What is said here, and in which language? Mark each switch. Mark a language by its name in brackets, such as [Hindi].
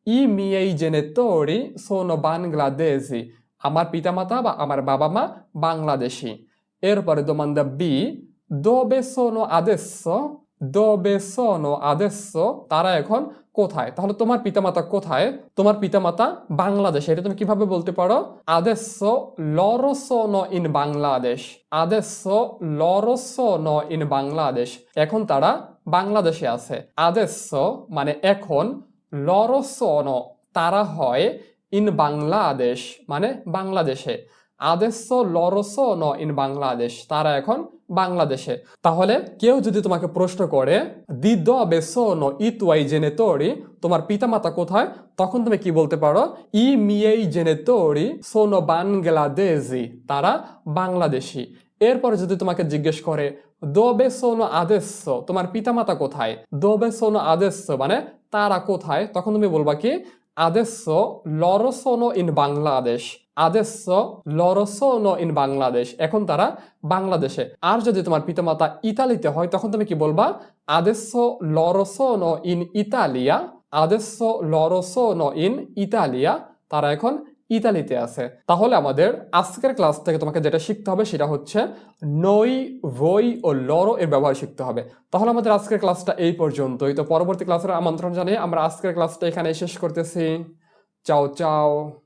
[Italian] i miei genitori sono bangladesi [Bangla] আমার পিতামাতা বা আমার বাবা মা বাংলাদেশি। এরপরে দোমান্দা B, [Italian] dove sono adesso? dove sono adesso [Bangla] তারা এখন কোথায়? তাহলে তোমার পিতামাতা কোথায়? তোমার পিতামাতা বাংলাদেশে। এটা তুমি কিভাবে বলতে পারো? [Italian] adesso loro sono in Bangladesh। adesso loro sono in Bangladesh [Bangla] এখন তারা বাংলাদেশে আছে। [Italian] adesso [Bangla] মানে এখন, [Italian] loro sono [Bangla] তারা হয়, in বাংলাদেশ মানে বাংলাদেশে। [Italian] adesso loro sono in Bangladesh [Bangla] তারা এখন বাংলাদেশে। তাহলে কেউ যদি তোমাকে প্রশ্ন করে [Italian] di dove sono i tuoi genitori [Bangla] তোমার পিতামাতা কোথায়, তখন তুমি কি বলতে পারো? [Italian] i miei genitori sono bangladesi [Bangla] তারা বাংলাদেশি। এরপরে যদি তোমাকে জিজ্ঞেস করে [Italian] dove sono adesso [Bangla] তোমার পিতামাতা কোথায়, dove sono adesso মানে তারা কোথায়, তখন তুমি বলবা কি? [Italian] adesso loro sono in Bangladesh। adesso loro sono in Bangladesh [Bangla] এখন তারা বাংলাদেশে। আর যদি তোমার পিতামাতা ইতালিতে হয় তখন তুমি কি বলবা? [Italian] adesso loro sono in Italia। adesso loro sono in Italia [Bangla] তারা এখন ইতালিতে আছে। তাহলে আমাদের আজকের ক্লাস থেকে তোমাকে যেটা শিখতে হবে সেটা হচ্ছে নই, voi ও loro এর ব্যবহার শিখতে হবে। তাহলে আমাদের আজকের ক্লাসটা এই পর্যন্তই। তো পরবর্তী ক্লাসের আমন্ত্রণ জানিয়ে আমরা আজকের ক্লাসটা এখানে শেষ করতেছি। চাও চাও।